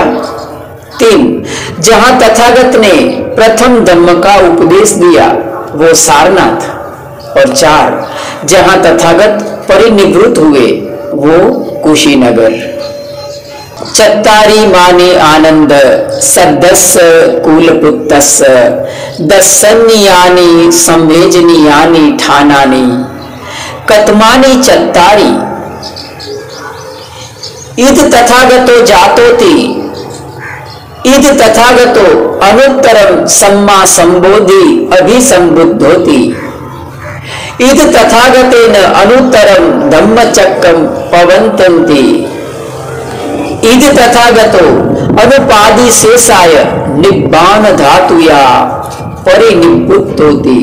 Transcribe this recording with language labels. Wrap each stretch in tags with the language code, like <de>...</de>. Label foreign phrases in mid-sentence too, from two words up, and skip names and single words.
<hi>3, जहां तथागत ने प्रथम धम्म का उपदेश दिया वो सारनाथ। और 4, जहां तथागत परिनिवृत्त हुए वो कुशीनगर।</hi> <pi>चत्तारी माने आनंद सद्दस्य कुलपुत्तस्य दस्सन्यानि संवेजनीयानि ठानानि कतमानि चत्तारी इद तथागतो जातोति इद तथागतो अनुत्तरम सम्मा संबोधि अभिसंबुद्धोति इद तथागतेन अनुत्तरम धम्मचक्रम पवन्तन्ति इद तथागतो अनुपादि शेषाय निब्बान धातुया परिनिवृत्तोति।</pi>